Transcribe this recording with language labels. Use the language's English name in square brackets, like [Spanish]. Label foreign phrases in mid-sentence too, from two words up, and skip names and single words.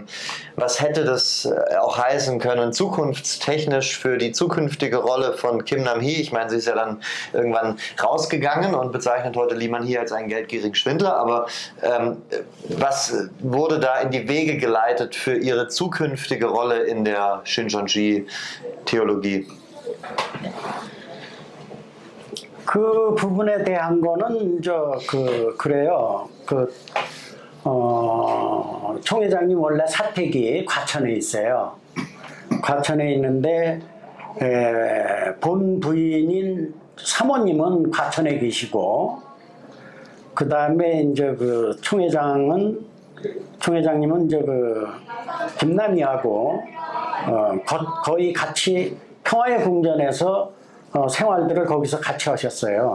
[German] Was hätte das auch heißen können, zukunftstechnisch für die zukünftige Rolle von Kim Nam-hee? Ich meine, sie ist ja dann irgendwann rausgegangen und bezeichnet heute Lee Man-hee als einen geldgierigen Schwindler. Aber was wurde da in die Wege geleitet für ihre zukünftige Rolle in der Shincheonji-Theologie? [Korean] 그 부분에 대한 거는 그래요. 총회장님 원래 사택이 과천에 있어요. 과천에 있는데 본 부인인 사모님은 과천에 계시고, 그 다음에 이제 총회장님은 이제 김남희하고 거의 같이 평화의 궁전에서 생활들을 거기서 같이 하셨어요.